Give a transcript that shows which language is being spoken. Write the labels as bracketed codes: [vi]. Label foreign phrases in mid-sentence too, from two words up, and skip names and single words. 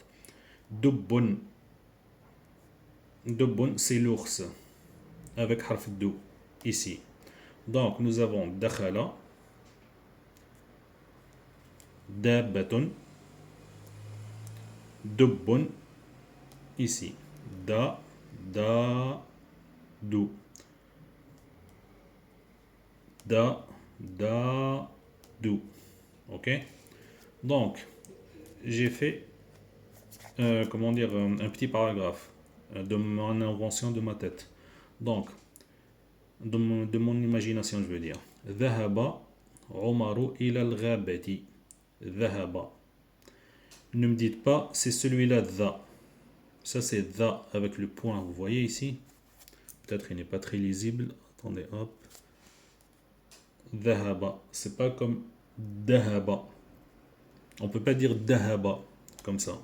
[fr] Dubbun. Dubbun, c'est l'ours. Avec harf dou, ici. Donc, nous avons [ar] دخل، دابة، دب, [fr] ici. Da, da, dou. Da, da, dou. Ok? Donc, j'ai fait, comment dire, un petit paragraphe de mon invention de ma tête. Donc, de mon imagination, je veux dire. [ar] ذهب عمر إلى الغابة. ذهب. [fr] Ne me dites pas, c'est celui-là, dha. Ça, c'est dha avec le point. Vous voyez ici? Peut-être il n'est pas très lisible. Attendez, hop. Dhahaba. C'est pas comme dahaba. On peut pas dire dahaba comme ça.